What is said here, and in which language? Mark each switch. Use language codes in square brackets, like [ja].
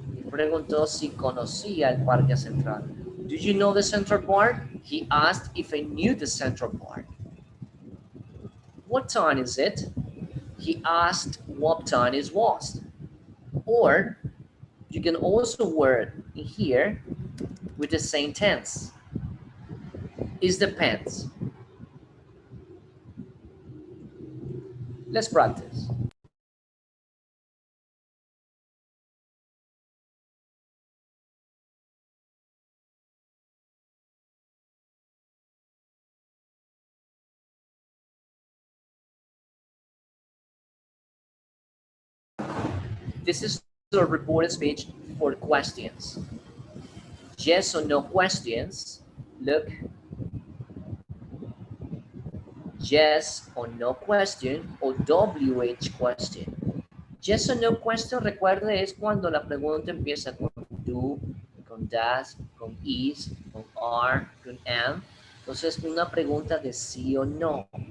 [es] Preguntó si conocía el parque central. [en] Do you know the central part? He asked if I knew the central part. What time is it? He asked what time it was. Or you can also word in here with the same tense. It depends. Let's practice. This is the reported speech for questions. Yes or no questions. Look. Yes or no question o WH question. Yes or no question, [es] recuerde, es cuando la pregunta empieza con do, con does, con is, con are, con am. Entonces, una pregunta de sí o no.